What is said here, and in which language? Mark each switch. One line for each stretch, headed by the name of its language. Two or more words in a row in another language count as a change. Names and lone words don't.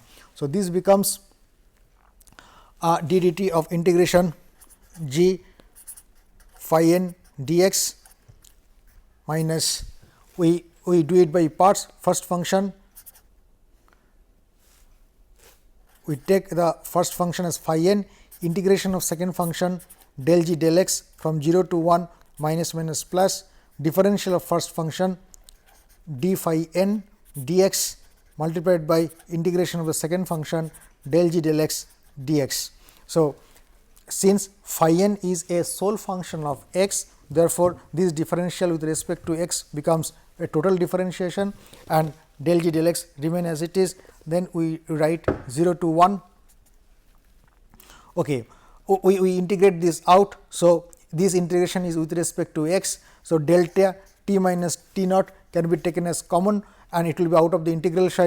English: So, this becomes d dt of integration g phi n dx minus, we do it by parts. First function, we take the first function as phi n, integration of second function del g del x from 0 to 1 minus minus plus, differential of first function d phi n dx multiplied by integration of the second function del g del x dx. So, since phi n is a sole function of x, therefore, this differential with respect to x becomes a total differentiation, and del g del x remain as it is. Then we write 0 to 1. Okay. We integrate this out. So, this integration is with respect to x. So, delta t minus t naught can be taken as common, and it will be out of the integral side.